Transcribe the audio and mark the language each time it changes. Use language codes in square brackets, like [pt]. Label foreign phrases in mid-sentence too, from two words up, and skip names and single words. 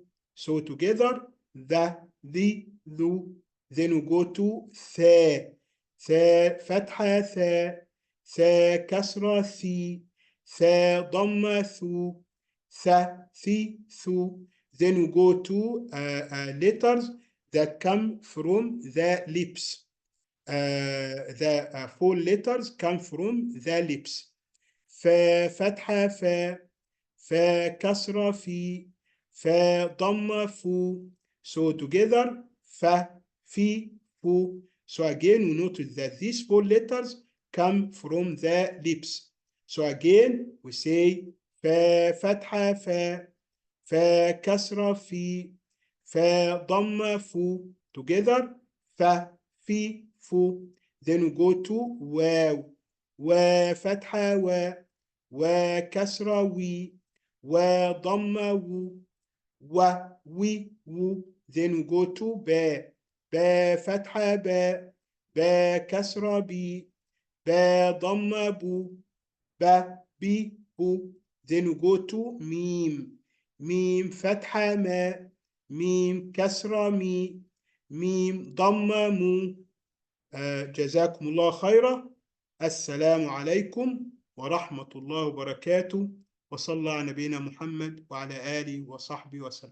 [en] So together, the, dhu. Then we go to tha, tha fatha tha, tha kasra thi, tha dhamma thu, tha, thi, thu. Then we go to letters that come from the lips. The 4 letters come from the lips. Fa fatha fa, fa kasra fi, fa dhamma fu. So together, fa, fi, fu. So again, we notice that these 4 letters come from the lips. So again, we say fa fatha fa, fa kasra fi, fa dhamma fu. Together, fa, fi, fu. Then we go to waw, wa fatha wa, wa kasra wi, wa dhamma wu, wa, wi, wu. Then we go to ba, ba fatha ba, ba kasra bi, ba dhamma bu, ba, bi, bu. Then we go to mim, mim fatha ma, mim kasra mi, mim dhamma mu. [ar] جزاكم الله خيرا. السلام عليكم ورحمة الله وبركاته، وصلى على نبينا محمد وعلى آله وصحبه وسلم.